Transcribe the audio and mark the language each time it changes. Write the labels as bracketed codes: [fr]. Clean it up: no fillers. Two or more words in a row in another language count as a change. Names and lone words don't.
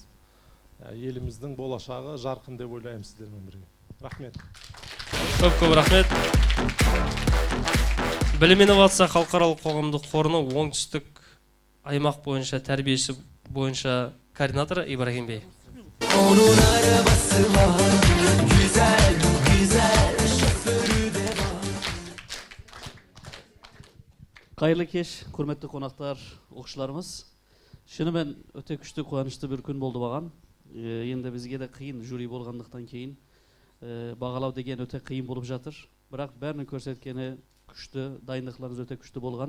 [kk] Еліміздің болашағы жарқын деп ойлаймын сіздермен бірге. Рахмет. Көп рахмет. Білім инновация халықаралық қоғамдық қорының оңтүстік аймақ бойынша тәрбиесі бойынша координаторы Ибрахим Бей. [tr] Onun arabası var, güzel güzel şoförü de var. [kk] Қайырлы кеш, құрметті қонақтар, оқушыларымыз. Шынымен өте күшті қуанышты бір күн болды маған. Енді бізге де қиын жюри болғандықтан кейін бағалау деген өте қиын болып жатыр. Бірақ бәрінің көрсеткені күшті, дайындықтарыңыз өте күшті болған.